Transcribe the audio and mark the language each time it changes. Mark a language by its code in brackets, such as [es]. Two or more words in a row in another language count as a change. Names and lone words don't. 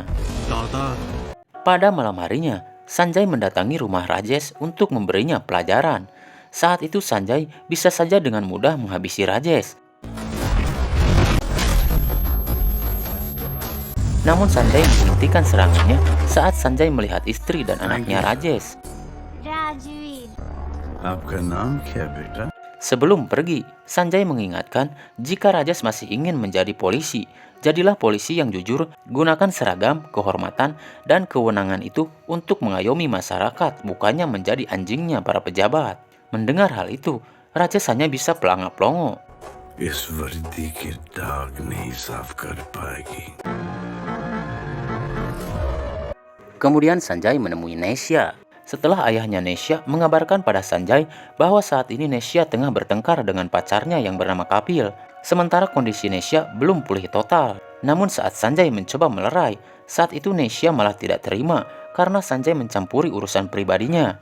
[id] Pada malam harinya, Sanjay mendatangi rumah Rajesh untuk memberinya pelajaran. Saat itu Sanjay bisa saja dengan mudah menghabisi Rajesh. Namun Sanjay menghentikan serangannya saat Sanjay melihat istri dan anaknya Rajesh. Rajveer. [hi] आपका नाम क्या बेटा? [id] Sebelum pergi, Sanjay mengingatkan jika Rajesh masih ingin menjadi polisi, jadilah polisi yang jujur, gunakan seragam, kehormatan, dan kewenangan itu untuk mengayomi masyarakat, bukannya menjadi anjingnya para pejabat. Mendengar hal itu, Rajesh hanya bisa pelangap-pelongo. [hi] इस वर्दी के दाग नहीं साफ कर पाएगी. [id] Kemudian Sanjay menemui Nesya. Setelah ayahnya Nesya mengabarkan pada Sanjay bahwa saat ini Nesya tengah bertengkar dengan pacarnya yang bernama Kapil. Sementara kondisi Nesya belum pulih total. Namun saat Sanjay mencoba melerai, saat itu Nesya malah tidak terima karena Sanjay mencampuri urusan pribadinya.